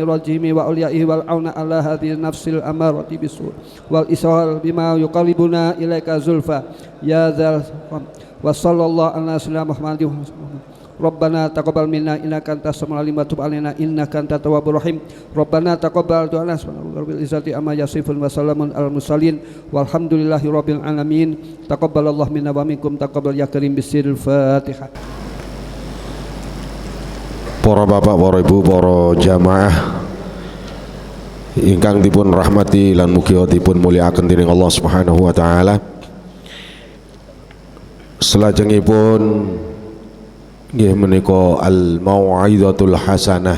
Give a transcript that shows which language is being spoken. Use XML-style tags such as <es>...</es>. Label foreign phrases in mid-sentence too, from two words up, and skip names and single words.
<ar>الرجيم وأوليائه والعون على هذه النفس الأمارة بالسوء والإسرار بما يقربنا إليك زلفى يا ذا وصلى الله على سيدنا محمد ربنا تقبل منا إنك أنت السميع العليم وتب علينا إنك أنت التواب الرحيم ربنا تقبل دعانا سبحان رب العزة عما يصفون وسلام على المرسلين والحمد لله رب العالمين تقبل الله منا ومنكم تقبل يا كريم بسر الفاتحة.</ar> <jv>Para bapak, para ibu, para jamaah ingkang dipun rahmati lan mugi dipun mulyakaken dening</jv> <ar>الله سبحانه وتعالى.</ar> <jv>Salajengipun nggih menika</jv> <ar>الموعظة الحسنة.</ar>